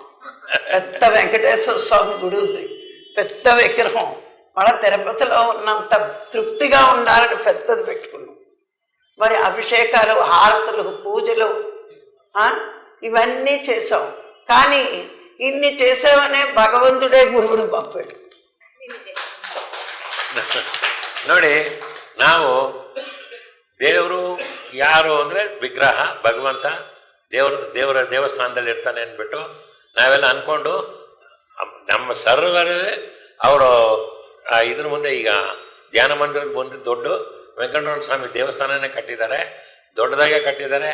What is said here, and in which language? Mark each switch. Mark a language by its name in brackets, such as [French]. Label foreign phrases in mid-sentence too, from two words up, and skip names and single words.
[Telugu] పెద్ద వెంకటేశ్వర స్వామి గుడి ఉంది, పెద్ద విగ్రహం. మళ్ళీ తిరుపతిలో ఉన్నంత తృప్తిగా ఉండాలని పెద్దది పెట్టుకున్నాం. మరి అభిషేకాలు, హారతులు, పూజలు ఇవన్నీ చేసాం. కానీ ఇన్ని చేసావనే భగవంతుడే గురువుడు పంపాడు. [Kannada] ನೋಡಿ, ನಾವು ದೇವರು ಯಾರು ಅಂದರೆ ವಿಗ್ರಹ, ಭಗವಂತ ದೇವರ ದೇವಸ್ಥಾನದಲ್ಲಿ ಇರ್ತಾನೆ ಅಂದ್ಬಿಟ್ಟು ನಾವೆಲ್ಲ ಅಂದ್ಕೊಂಡು ನಮ್ಮ ಸರ್ವರೇ ಅವರು ಇದ್ರ ಮುಂದೆ ಈಗ ಧ್ಯಾನ ಮಂದಿರದ ಮುಂದೆ ದೊಡ್ಡ ವೆಂಕಟರಮಣ ಸ್ವಾಮಿ ದೇವಸ್ಥಾನನೇ ಕಟ್ಟಿದ್ದಾರೆ, ದೊಡ್ಡದಾಗೆ ಕಟ್ಟಿದ್ದಾರೆ.